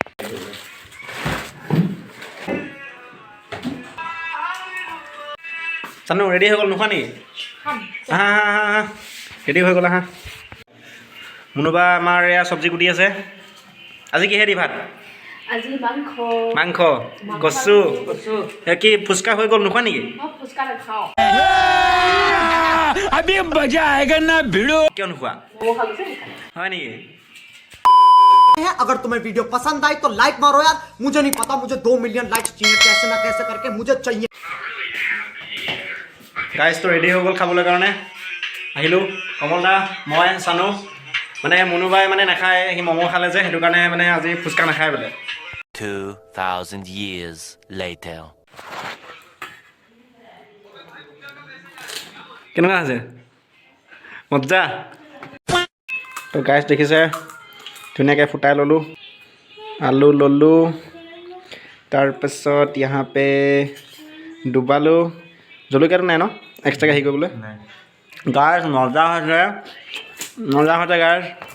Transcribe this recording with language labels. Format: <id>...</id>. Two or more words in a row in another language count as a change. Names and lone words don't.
<as>চানো ৰেডি হৈ গ'ল নোখোৱা নেকি হা হা হা হা ৰেডি হৈ গ'ল হা মুনুবা আমাৰ এয়া চব্জি কুটি আছে আজি কিহে দি ভাত আজি মাংস মাংস কচু এ কি ফুচকা হৈ গ'ল নোখোৱা নেকি মই ফুচকা নাখাওঁ</as> <hi>अभी मजा आएगा ना भिड़ो</hi> <as>কিয় নোখোৱা ম'ম' খালোঁ যে সেইকাৰণে। হয় নেকি</as> <hi>है अगर तुम्हें वीडियो पसंद आई तो लाइक मारो यार मुझे नहीं पता मुझे 2 मिलियन लाइक्स चाहिए कैसे ना कैसे करके मुझे चाहिए</hi> <as>গাইজটো ৰেডি হৈ গ'ল খাবলৈ কাৰণে আহিলোঁ কমল দা মই চানো মানে মুনুবাই মানে নাখায় সি ম'ম' খালে যে সেইটো কাৰণে মানে আজি ফুচকা নাখায় বোলে</as> <en>2,000 years later.</en> <as>কেনেকুৱা আছে মজ্জা তো গাইজ দেখিছে ধুনীয়াকৈ ফুটাই ল'লোঁ আলু ল'লোঁ তাৰপিছত ইয়াৰ পে ডুবালোঁ জলকীয়াটো নাই ন এক্সট্ৰাকৈ হেৰি কৰিবলৈ গাইজ মজা হৈছে গাইজ</as>